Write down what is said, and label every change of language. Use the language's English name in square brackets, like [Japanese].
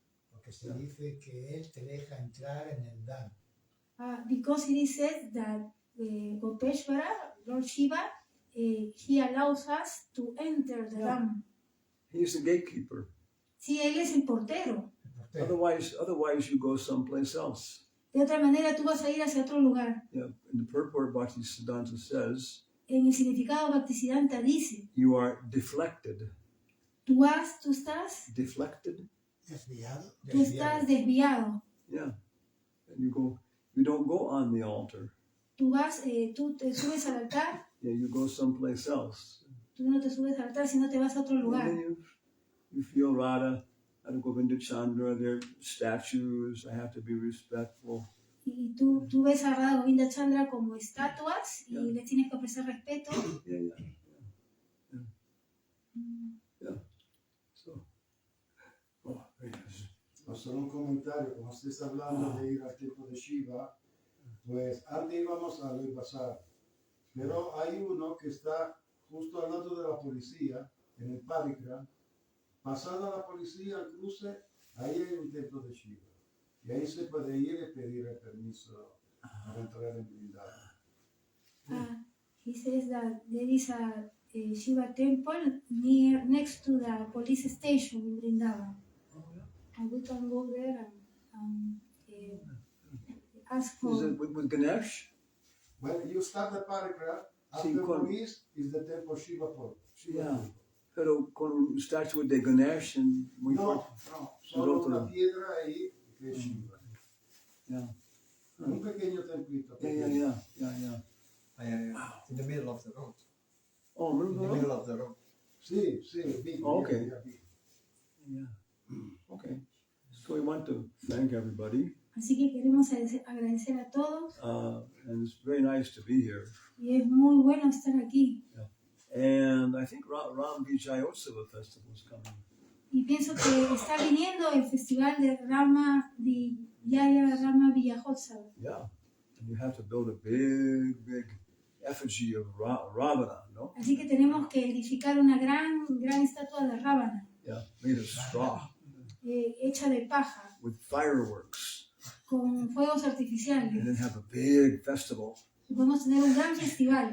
[Spanish] Porque se dice que él te deja entrar en el Dan. [English] Because it is said that Gopeshwara, Lord Shiva, he allows us to enter the Dham. He's the gatekeeper. [Spanish] Sí, él es el portero. [English] Otherwise you go someplace else. [Spanish] De otra manera, tú vas a ir hacia otro lugar. [English] Yeah, in the purport, Bhaktisiddhanta says, [Spanish] en el significado Bhaktisiddhanta dice, [English] you are deflected. [Spanish] Tú estás [English] deflected. [Spanish] Desviado. Tú estás desviado. [English] Yeah, and you don't go on the altar. [Spanish] Tú te subes al altar. [English] Yeah, you go someplace else. [Spanish] Tú no te subes al altar, sino te vas a otro lugar. [English] You feel Radha, Govinda Chandra, their statues. I have to be respectful. [Spanish] Y tú ves a Radha Govinda Chandra como estatuas y les tienes que ofrecer respeto. [English] Yeah. So, [Spanish] solo un comentario, como usted está hablando de ir al templo de Shiva, pues antes íbamos a pasar, pero hay uno que está justo al lado de la policía, en el Parikram. Pasada la policía al cruce, ahí hay un templo de Shiva. Y ahí se puede ir y pedir el permiso para entrar en Vrindavan. [English] He says that there is a Shiva temple next to the police station in Vrindavan. And we can go there and ask for... Is it with Ganesh? When you start the Parikram, after police is the temple Shiva Port. Yeah. [Spanish] Pero con un estatua de Ganesh en muy fuerte. No, solo una piedra ahí que es Shiva. [English] Yeah. [Spanish] Un pequeño templito. [English] Yeah. It's in the middle of the road. Oh, In the middle of the road. [Spanish] Sí, big. [English] Oh, okay. Big. Yeah. Okay. So we want to thank everybody. [Spanish] Así que queremos agradecer a todos [English] And it's very nice to be here. [Spanish] y es muy bueno estar aquí. [English] And I think Ram Vijayotsava Festival is coming. [Spanish] Y pienso que está viniendo el festival de Rama Vijayotsava. [English] Yeah. And you have to build a big effigy of Ravana, no? [Spanish] Así que tenemos que edificar una gran estatua de Ravana. [English] Yeah, made of straw. [Spanish] Hecha de paja. [English] With fireworks. [Spanish] Con fuegos artificiales. [English] And then have a big festival. [Spanish] Y podemos tener un gran festival.